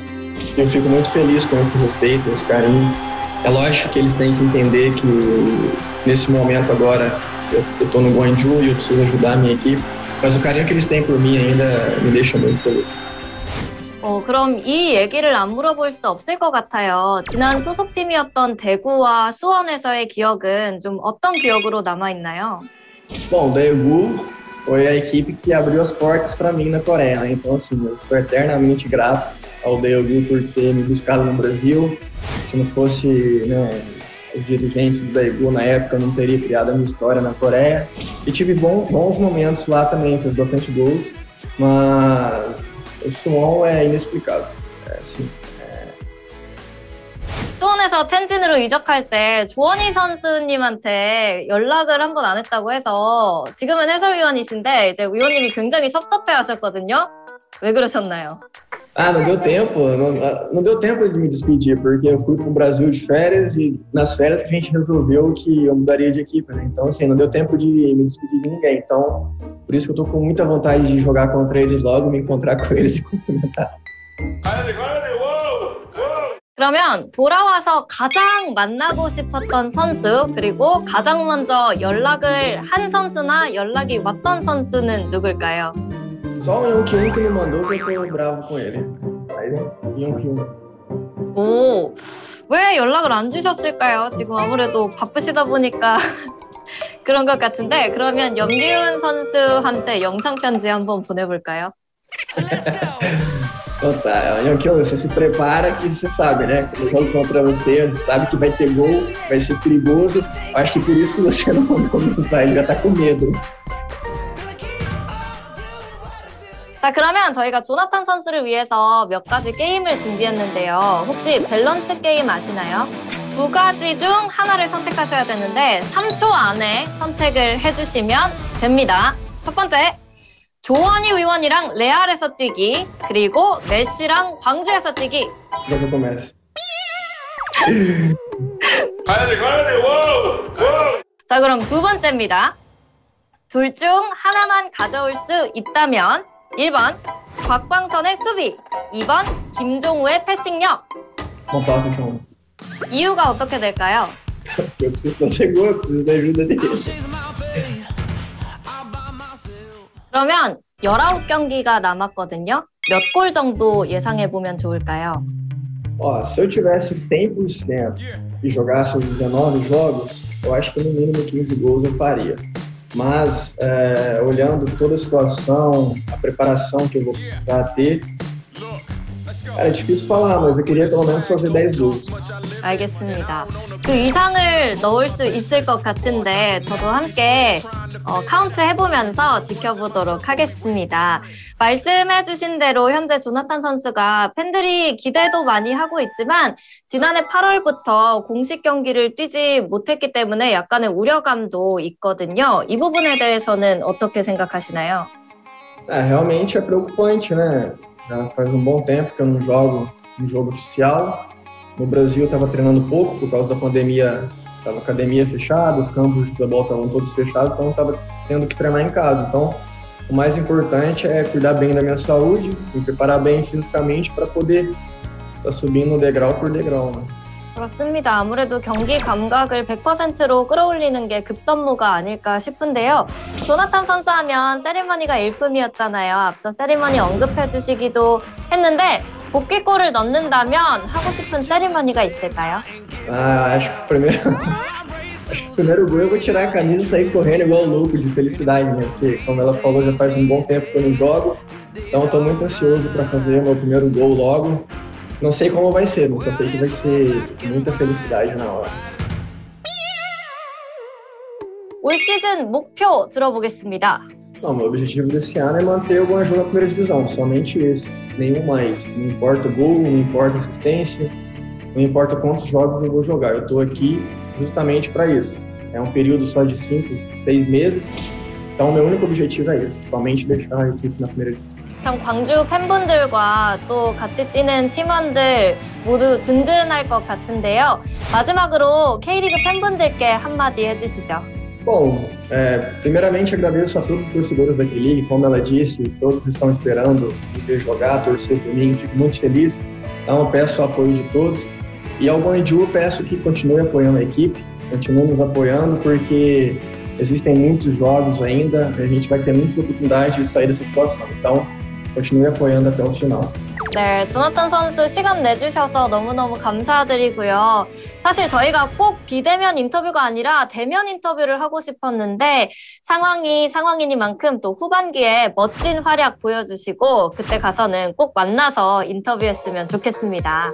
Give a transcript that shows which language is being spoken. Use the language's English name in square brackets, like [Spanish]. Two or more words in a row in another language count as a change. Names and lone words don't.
[Portuguese] E eu fico muito feliz com esse respeito, esse carinho. É lógico que eles têm que entender que nesse momento agora eu estou no Guangzhou e eu preciso ajudar a minha equipe, mas o carinho que eles têm por mim ainda me deixa muito feliz. [Korean] 그럼 이 얘기를 안 물어볼 수 없을 것 같아요. 지난 소속팀이었던 대구와 수원에서의 기억은 좀 어떤 기억으로 남아있나요? [Portuguese] Bom, o Daegu foi a equipe que abriu as portas para mim na Coreia, né? Então, assim, eu sou eternamente grato ao Daegu por ter me buscado no Brasil. Se não fosse, né, os dirigentes do Daegu na época, eu não teria criado a minha história na Coreia. E tive bons momentos lá também, fiz bastante gols, mas o Suwon é inexplicável. Assim, [Korean] 수원에서 텐진으로 이적할 때 조원희 선수님한테 연락을 한 번 안 했다고 해서 지금은 해설위원이신데 이제 위원님이 굉장히 섭섭해하셨거든요. 왜 그러셨나요? [Portuguese] não deu tempo, não deu tempo de me despedir, porque eu fui para o Brasil de férias e nas férias que a gente resolveu que eu mudaria de equipe, né? Então, assim, não deu tempo de me despedir de ninguém. Então, por isso que eu tô com muita vontade de jogar contra eles logo, me encontrar com eles e cumprimentar. [Korean] 그러면 돌아와서 가장 만나고 싶었던 선수 그리고 가장 먼저 연락을 한 선수나 연락이 왔던 선수는 누굴까요? [Portuguese] Só o Yong-kyun que me mandou que eu tô bravo com ele. Mas Yong-kyun. [Korean] 오, 왜 연락을 안 주셨을까요? 지금 아무래도 바쁘시다 보니까 그런 것 같은데 그러면 염기훈 선수한테 영상 편지 한번 보내볼까요? [Portuguese] Então tá, Yong-kyun, você se prepara que você sabe, né? Quando eu jogo contra você, sabe que vai ter gol, vai ser perigoso. Acho que por isso que você não mandou mensagem, já tá com medo. [Korean] 자, 그러면 저희가 조나탄 선수를 위해서 몇 가지 게임을 준비했는데요. 혹시 밸런스 게임 아시나요? 두 가지 중 하나를 선택하셔야 되는데 3초 안에 선택을 해주시면 됩니다. 첫 번째, 조원희 위원이랑 레알에서 뛰기, 그리고 메시랑 광주에서 뛰기. [Portuguese] Já começa. [Korean] 가야 돼, 와우! 자, 그럼 두 번째입니다. 둘 중 하나만 가져올 수 있다면 1번 곽광선의 수비, 2번 김종우의 패싱력. [Portuguese] Montar o chão. [Korean] 이유가 어떻게 될까요? [Portuguese] Eu preciso fazer gol, eu preciso da ajuda dele. [Korean] 그러면 19경기가 남았거든요. 몇 골 정도 예상해보면 좋을까요? [Portuguese] Ó, se eu tivesse 100% e jogasse os 19 jogos, eu acho que no mínimo 15 gols eu faria. Mas, olhando toda a situação, a preparação que eu vou precisar ter, cara, é difícil falar, mas eu queria pelo menos fazer 10 gols. [Korean] 알겠습니다. 그 이상을 넣을 수 있을 것 같은데 저도 함께 카운트 해보면서 지켜보도록 하겠습니다. 말씀해주신 대로 현재 조나탄 선수가 팬들이 기대도 많이 하고 있지만 지난해 8월부터 공식 경기를 뛰지 못했기 때문에 약간의 우려감도 있거든요. 이 부분에 대해서는 어떻게 생각하시나요? [Portuguese] Realmente é preocupante, né? Já faz um bom tempo que eu não jogo um jogo oficial. No Brasil eu estava treinando pouco por causa da pandemia, estava a academia fechada, os campos de futebol estavam todos fechados, então eu estava tendo que treinar em casa. Então, o mais importante é cuidar bem da minha saúde, me preparar bem fisicamente para poder estar subindo degrau por degrau, né? [Korean] 그렇습니다. 아무래도 경기 감각을 100%로 끌어올리는 게 급선무가 아닐까 싶은데요. 조나탄 선수 하면 세리머니가 일품이었잖아요. 앞서 세리머니 언급해 주시기도 했는데 복귀골을 넣는다면 하고 싶은 세리머니가 있을까요? [Portuguese] Acho que o primeiro gol eu vou tirar a camisa e sair correndo igual louco de felicidade, né? Porque, como ela falou, já faz um bom tempo que eu não jogo, então eu tô muito ansioso para fazer o meu primeiro gol logo. Não sei como vai ser, mas eu sei que vai ser muita felicidade na hora. [Korean] 올 시즌 목표 들어보겠습니다. [Portuguese] Não, meu objetivo desse ano é manter o Guangzhou na primeira divisão, somente esse, nenhum mais. Não importa gol, não importa assistência, não importa quantos jogos eu vou jogar. Eu tô aqui justamente para isso. É um período só de 5, 6 meses, então meu único objetivo é esse, somente deixar a equipe na primeira divisão. [Korean] 참 광주 팬분들과 또 같이 뛰는 팀원들 모두 든든할 것 같은데요. 마지막으로 K리그 팬분들께 한마디 해주시죠. [Portuguese] Bom, primeiramente agradeço a todos os torcedores da K-League, como ela disse, todos estão esperando me ver jogar, torcer por mim, fico muito feliz. Então peço o apoio de todos. E ao Guangzhou peço que continue apoiando a equipe, continue nos apoiando, porque existem muitos jogos ainda, a gente vai ter muitas oportunidades de sair dessa situação. Então, continue apoiando até o final. [Korean] 네, 조나탄 선수 시간 내주셔서 너무너무 감사드리고요. 사실 저희가 꼭 비대면 인터뷰가 아니라 대면 인터뷰를 하고 싶었는데 상황이 상황이니만큼 또 후반기에 멋진 활약 보여주시고 그때 가서는 꼭 만나서 인터뷰했으면 좋겠습니다.